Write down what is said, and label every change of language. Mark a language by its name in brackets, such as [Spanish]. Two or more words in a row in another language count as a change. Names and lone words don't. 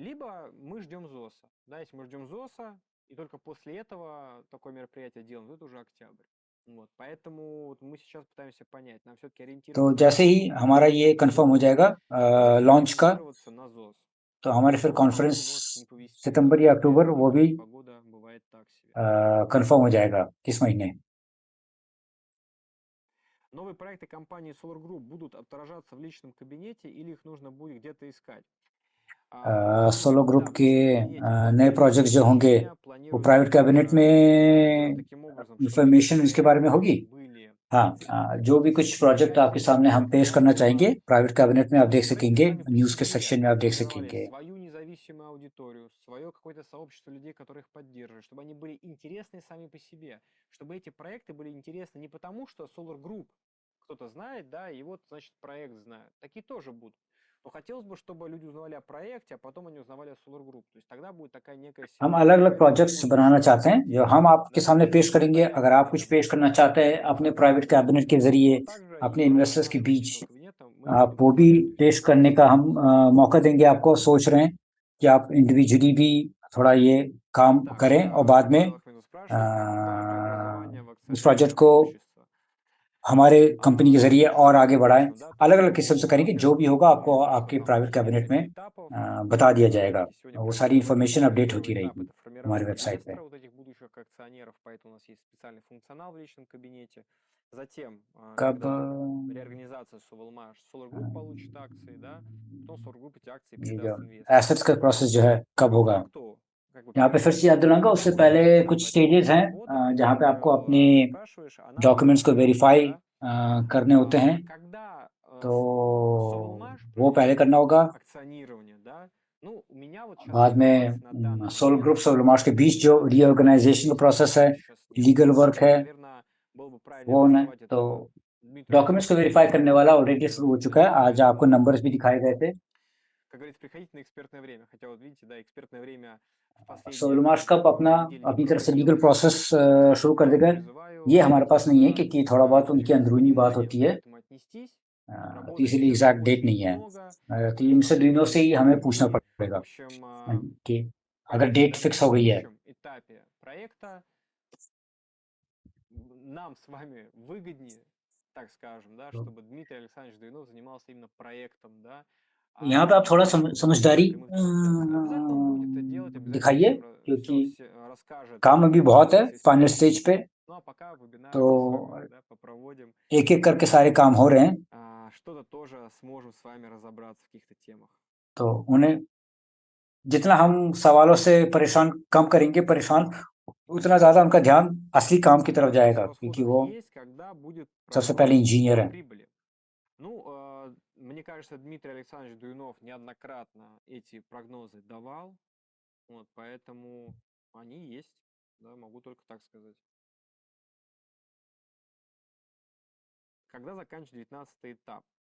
[Russian] Либо мы ждем ЗОСа. Да, если мы ждем ЗОСа, и только после этого такое мероприятие делаем, то это уже октябрь. Вот, поэтому вот мы сейчас пытаемся понять, нам все-таки [Hindi] तो [Russian] ориентироваться [Hindi] जैसे ही हमारा ये कंफर्म हो जाएगा [Russian] или [Hindi] लॉन्च का, [Russian] ориентироваться на ЗОС. [Hindi] तो हमारे फिर [Russian] Но [Hindi] कॉन्फ्रेंस [Russian] погода может не повезти. [Hindi] सितंबर या अक्टूबर, [Russian] Летом [Hindi] वो भी [Russian] погода бывает так себе. [Hindi] कंफर्म हो जाएगा किस महीने। [Russian] Новые проекты компании Solar Group будут отображаться в личном кабинете или их нужно будет где-то искать? [Hindi] सोलो ग्रुप [Russian] Да, в [Hindi] के [Russian] личном кабинете [Hindi] नए प्रोजेक्ट जो होंगे [Russian] размещение [Hindi] वो [Russian] планируется, [English] private cabinet [Hindi] में [Russian] сделать таким образом, чтобы эти [Hindi] इंफॉर्मेशन इसके बारे में होगी। [Russian] проекты были [Hindi] हाँ, जो भी कुछ प्रोजेक्ट आपके सामने हम पेश करना चाहेंगे [English] private cabinet [Hindi] में आप देख सकेंगे, न्यूज़ के सेक्शन में आप देख सकेंगे। [Russian] свою независимую аудиторию, свое какое-то сообщество людей, которые их поддерживают, чтобы они были интересны сами по себе, чтобы эти проекты были интересны не потому, что Solar Group кто-то знает, да, и вот, значит, проект знают. Такие тоже будут. Но хотелось бы, чтобы люди узнавали о проекте, а потом они узнавали о Solar Group. То есть тогда будет такая некая [Hindi] हम [Russian] синергия. [Hindi] अलग अलग प्रोजेक्ट्स बनाना चाहते हैं जो हम आपके सामने पेश करेंगे। अगर आप कुछ पेश करना चाहते हैं अपने [English] private cabinet [Hindi] के जरिए अपने इन्वेस्टर्स के बीच, आप वो भी पेश करने का हम मौका देंगे आपको। सोच रहे हैं कि आप इंडिविजुअली भी थोड़ा ये काम [Russian] Так, [Hindi] करें और बाद में [Russian] Павел Ахмедов спрашивает, как преобразование в [Hindi] इस प्रोजेक्ट [Russian] акционерное [Hindi] को [Russian] общество. [Hindi] हमारे कंपनी के [Russian] Ну, [Hindi] जरिए [Russian] конечно, [Hindi] और आगे [Russian] очень [Hindi] बढ़ाएं। [Russian] точно, да, то [Hindi] अलग [Russian] есть [Hindi] अलग किस्म से करेंगे, जो भी [Russian] во-первых, [Hindi] होगा आपको [Russian] я думаю, что [Hindi] आपके [Russian] там [Hindi] प्राइवेट [Russian] есть [Hindi] कैबिनेट में [Russian] несколько этапов. [Hindi] बता दिया जाएगा। [Russian] Давайте сегодня [Hindi] वो [Russian] про [Hindi] सारी [Russian] них [Hindi] इंफॉर्मेशन [Russian] поговорим. [Hindi] अपडेट होती [Russian] Первый этап– [Hindi] रहेगी [Russian] это [Hindi] हमारे [Russian] формирование [Hindi] वेबसाइट पे। [Russian] реестра вот этих будущих акционеров, поэтому у нас есть специальный функционал в личном кабинете. Затем, [Hindi] कब [Russian] когда реорганизация Solar Group получит акции, да, потом Solar Group эти акции [Hindi] ये [Russian] передаст [Hindi] जो [Russian] инвесторам. [Hindi] एसेट्स का प्रोसेस जो है कब [Russian] По [Hindi] होगा, [Russian] факту, как бы [Hindi] यहाँ पे फिर से याद दिलाऊंगा, उससे [Russian] этапов [Hindi] पहले [Russian] этих [Hindi] कुछ [Russian] возьмем [Hindi] स्टेजेस हैं [Russian] работать. [Hindi] जहाँ पे आपको [Russian] Павел, [Hindi] अपने [Russian] ты спрашиваешь, а надо ли [Hindi] डॉक्यूमेंट्स को [Russian] это делать, [Hindi] वेरीफाई [Russian] да? [Hindi] करने होते हैं, [Russian] Когда [Hindi] तो [Russian] Sovelmash [Hindi] वो पहले [Russian] произведет [Hindi] करना होगा। [Russian] акционирование, да, ну, у меня вот сейчас [Hindi] बाद में [Russian] осталось на данный [Hindi] सोल [Russian] момент [Hindi] ग्रुप सोलमार्श के बीच जो [Russian] результаты [Hindi] रीऑर्गेनाइजेशन का प्रोसेस है, [Russian] еще сейчас нет. [English] legal work [Hindi] है, [Russian] Наверное, было бы правильно [Hindi] वो है, [Russian] адресовать [Hindi] तो [Russian] это Дмитрию [Hindi] डॉक्यूमेंट्स को [Russian] Александровичу [Hindi] वेरीफाई करने [Russian] Дунову, [Hindi] वाला [Russian] да, [Hindi] ऑलरेडी शुरू हो [Russian] вот, [Hindi] चुका है। आज आपको [Russian] поэтому, [Hindi] नंबर्स भी दिखाए गए थे। [Russian] как говорится, приходите на экспертное время. Хотя вот видите, да, экспертное время в последние [Hindi] सोलमार्श [Russian] там, [Hindi] कब अपना [Russian] недели не [Hindi] अपनी तरफ से लीगल [Russian] проводилось. [Hindi] प्रोसेस शुरू कर देगा, [Russian] Призываю [Hindi] ये हमारे पास नहीं है, [Russian] обратиться [Hindi] क्योंकि थोड़ा बहुत [Russian] с [Hindi] उनकी [Russian] очень [Hindi] अंदरूनी बात [Russian] вниманием [Hindi] होती [Russian] к [Hindi] है, [Russian] этому отнестись. Вот, [Hindi] तो [Russian] работать [Hindi] इसीलिए [Russian] сейчас [English] exact date [Russian] очень [Hindi] नहीं है। [Russian] много. [Hindi] तो इनसे दिनों से ही हमें पूछना [Russian] И, [Hindi] पड़ेगा [Russian] в общем, [Hindi] कि अगर [Russian] поверьте, [Hindi] डेट [Russian] да, на [Hindi] फिक्स हो गई है [Russian] текущем этапе проекта нам с вами выгоднее, так скажем, да, [Hindi] तो [Russian] чтобы Дмитрий Александрович Дуинов занимался именно проектом, да, [Hindi] यहाँ पे आप थोड़ा [Russian] не [Hindi] समझदारी [Russian] прямых трансляций. Обязательно он будет это делать, обязательно [Hindi] दिखाइए, [Russian] всем [Hindi] क्योंकि [Russian] расскажет [Hindi] काम अभी बहुत है [Russian] нюансы [Hindi] फाइनल [Russian] истории. [Hindi] स्टेज पे, [Russian] Ну а пока вебинар [Hindi] तो [Russian] здесь с вами, да, попроводим. [Hindi] एक एक करके सारे काम हो रहे हैं, [Russian] Что-то тоже сможем с вами разобраться в каких-то темах. [Hindi] तो उन्हें जितना हम सवालों से परेशान कम करेंगे परेशान, उतना ज्यादा उनका ध्यान असली काम की तरफ [Russian] Вопрос [Hindi] जाएगा, [Russian] о [Hindi] क्योंकि [Russian] расходах [Hindi] वो [Russian] есть, когда будет [Hindi] सबसे पहले [Russian] прогноз [Hindi] इंजीनियर [Russian] по [Hindi] है। [Russian] прибыли. Ну, мне кажется, Дмитрий Александрович Дуинов неоднократно эти прогнозы давал, вот, поэтому они есть, да, могу только так сказать. Когда заканчивается 19-й этап?